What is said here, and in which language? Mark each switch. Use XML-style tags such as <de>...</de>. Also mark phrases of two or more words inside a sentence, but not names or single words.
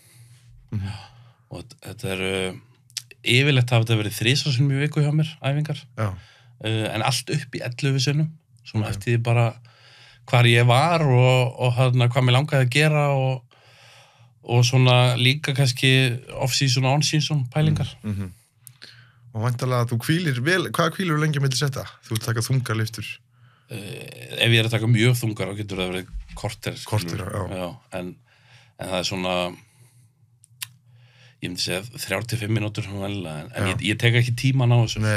<is>Og þetta yfirleitt hafa þetta verið 3 sinnum í viku hjá mér, æfingar. Já. En allt upp í 11 sinnum, svona eftir því bara hvar ég var og hvað mér langaði að gera og svona líka kannski off-season og on-season pælingar. Og væntanlega að þú hvílir vel, hvað hvílir þú lengi að milli setja? Þú ert að taka þungar lyftur? Ef ég að taka mjög þungar, þá getur það verið korter. Korter, já. En það svona, ég myndi segja 3-5 mínútur, en ég tek ekki tíman á þessu.</is>